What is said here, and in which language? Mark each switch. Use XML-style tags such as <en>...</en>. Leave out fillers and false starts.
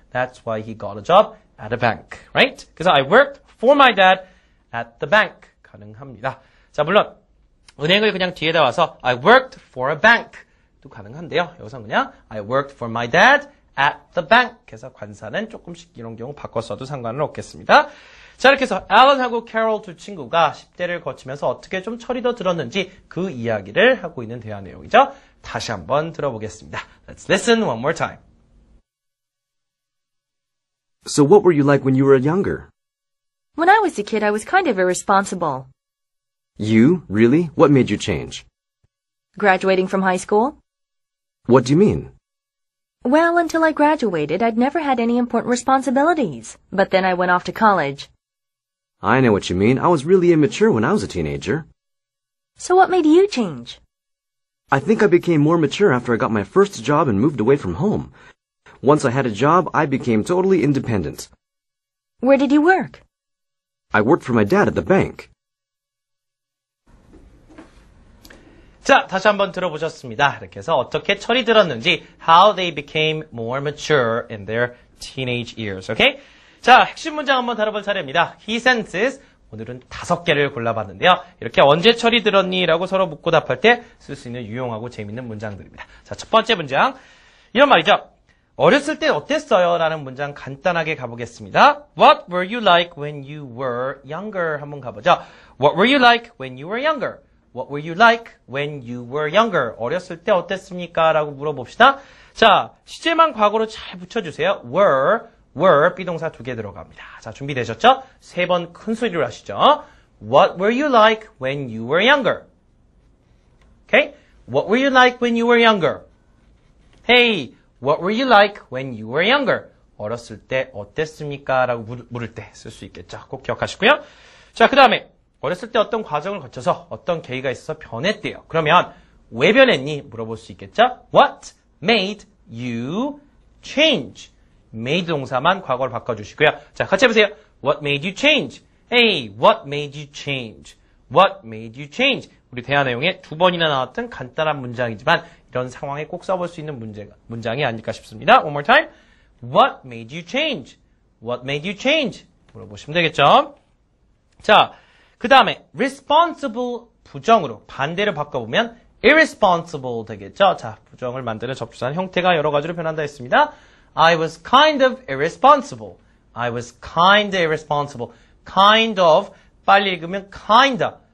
<en>That's why he got a job at a bank, right? 그래서 I worked for my dad at the bank.</en> <ko>가능합니다. 자, 물론 은행을 그냥 뒤에다 와서</ko> <en>I worked for a bank</en> <ko>도 가능한데요. 여기서 그냥</ko> <en>I worked for my dad at the bank</en> <ko>해서 관사는 조금씩 이런 경우 바꿔 써도 상관은 없겠습니다. 자, 이렇게 해서 앨런하고 캐롤 두 친구가 10대를 거치면서 어떻게 좀 철이 더 들었는지 그 이야기를 하고 있는 대화 내용이죠. 다시 한번 들어보겠습니다.</ko> <en>Let's listen one more time. So what were you like when you were younger? When I was a kid, I was kind of irresponsible. You? Really? What made you change? Graduating from high school? What do you mean? Well, until I graduated, I'd never had any important responsibilities. But then I went off to college. I know what you mean. I was really immature when I was a teenager. So what made you change? I think I became more mature after I got my first job and moved away from home. Once I had a job, I became totally independent. Where did you work? I worked for my dad at the bank.</en> <ko>자, 다시 한번 들어보셨습니다. 이렇게 해서 어떻게 철이 들었는지</ko> <en>how they became more mature in their teenage years. Okay?</en> <ko>자, 핵심 문장 한번 다뤄볼 차례입니다.</ko> <en>He senses.</en> <ko>오늘은 5개를 골라봤는데요. 이렇게 언제 철이 들었니? 라고 서로 묻고 답할 때 쓸 수 있는 유용하고 재밌는 문장들입니다. 자, 첫 번째 문장. 이런 말이죠. 어렸을 때 어땠어요? 라는 문장 간단하게 가보겠습니다.</ko> <en>What were you like when you were younger?</en> <ko>한번 가보죠.</ko> <en>What were you like when you were younger? What were you like when you were younger?</en> <ko>어렸을 때 어땠습니까? 라고 물어봅시다. 자, 시제만 과거로 잘 붙여주세요. were, 비동사 2개 들어갑니다. 자, 준비되셨죠? 3번 큰 소리로 하시죠.</ko> <en>What were you like when you were younger? Okay? What were you like when you were younger? Hey, what were you like when you were younger?</en> <ko>어렸을 때 어땠습니까? 라고 물을 때 쓸 수 있겠죠. 꼭 기억하시고요. 자, 그 다음에 어렸을 때 어떤 과정을 거쳐서 어떤 계기가 있어서 변했대요. 그러면 왜 변했니? 물어볼 수 있겠죠?</ko> <en>What made you change?</en> <ko>made 동사만 과거로 바꿔주시고요. 자, 같이 해보세요.</ko> <en>What made you change?</en> <ko>Hey, what made you change? What made you change? 우리 대화 내용에 2번이나 나왔던 간단한 문장이지만 이런 상황에 꼭 써볼 수 있는 문장이 아닐까 싶습니다.</ko> <en>One more time. What made you change? What made you change?</en> <ko>물어보시면 되겠죠. 자, 그 다음에 responsible 부정으로 반대로 바꿔보면 irresponsible 되겠죠. 자, 부정을 만드는 접수사는 형태가 여러 가지로 변한다 했습니다.</ko> <en>I was kind of irresponsible. I was kind of irresponsible.</en> <ko>kind of 빨리 읽으면 kinda.</ko>